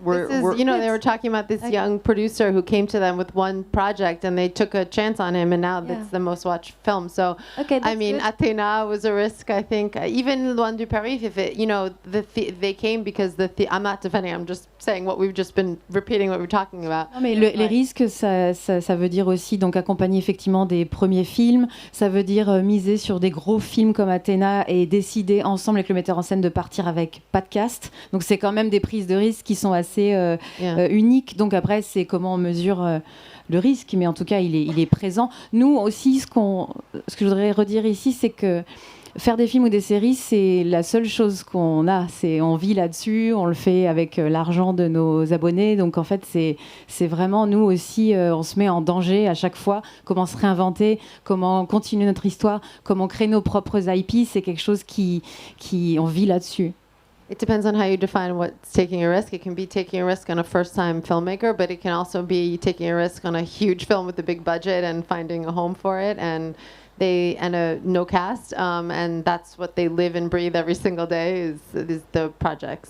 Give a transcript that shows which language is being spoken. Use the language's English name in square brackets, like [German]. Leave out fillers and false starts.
[English] They were talking about this young producer who came to them with one project and they took a chance on him, and now it's the most watched film. So I mean, good. Athena was a risk, I think. Even Loin du Paris, if it, they came because I'm not defending. I'm just saying what we've just been repeating what we're talking about. [French] Non, mais les risques, ça veut dire aussi donc accompagner effectivement des premiers films. Ça veut dire miser sur des gros films comme Athéna et décider ensemble avec le metteur en scène de partir avec pas de cast. Donc c'est quand même des prises de risques qui sont assez uniques. Donc après, c'est comment on mesure le risque, mais en tout cas, il est présent. Nous aussi, ce que je voudrais redire ici, c'est que faire des films ou des séries, c'est la seule chose qu'on a. On vit là-dessus, on le fait avec l'argent de nos abonnés. Donc en fait, c'est vraiment nous aussi, on se met en danger à chaque fois. Comment se réinventer, comment continuer notre histoire, comment créer nos propres IP, c'est quelque chose qui on vit là-dessus. [English] It depends on how you define what's taking a risk. It can be taking a risk on a first-time filmmaker, but it can also be taking a risk on a huge film with a big budget and finding a home for it, and a no cast, and that's what they live and breathe every single day is the project.